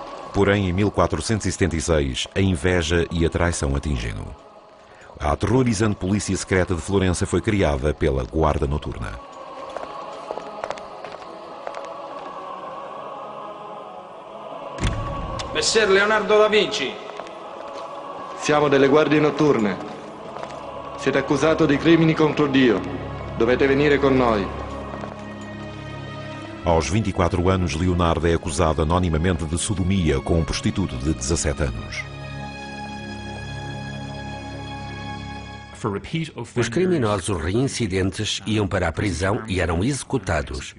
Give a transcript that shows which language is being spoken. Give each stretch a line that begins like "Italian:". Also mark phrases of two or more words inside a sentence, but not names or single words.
Portuguese: Porém, em 1476, a inveja e a traição atingem-no. A aterrorizante polícia secreta de Florença foi criada pela Guarda Noturna.
Italian: Messer Leonardo da Vinci. Siamo delle guardie notturne. Siete accusato di crimini contro Dio. Dovete venire con noi.
Portuguese: Aos 24 anos, Leonardo é acusado anonimamente de sodomia com um prostituto de 17 anos. Os criminosos reincidentes iam para a prisão e eram executados.